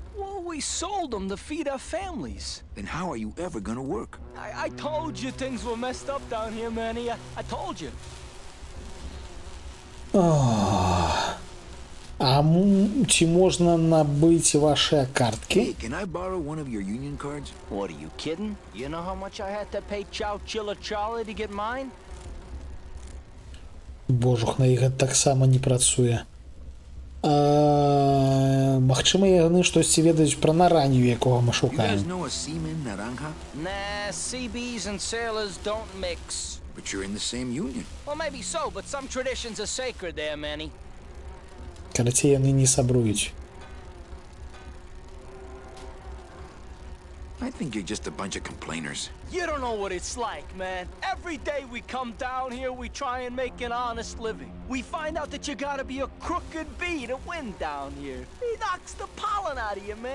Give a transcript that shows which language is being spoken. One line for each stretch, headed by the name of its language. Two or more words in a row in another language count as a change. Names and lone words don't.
English: Well, we sold them to feed our families. Then how are you ever gonna work? I told you things were messed up down here, Manny. I told you.
Belarusian: А ці можна набыць вашыя карткі?
English: Hey, can I borrow one of your union cards? What, are you kidding? You know how much I had to pay Chow Chilla Charlie to get mine?
Belarusian: Божух, на іх гэта таксама не працуе. Магчыма, яны штосьці ведаюць пра наранню, якога мы
English: You guys
Belarusian: шукаем.
English: know a seaman, Naranja? Nah, CBs and sailors don't mix. But you're in the same union. Well, maybe so, but some traditions are sacred there, Manny.
Belarusian: Карацей, яны не сабруюць.
English: I think you're just a bunch of complainers. You don't know what it's like, man. Every day we come down here, we try and make an honest living. We find out that you gotta be a crooked bee to win down here. He knocks the pollen out of you, man.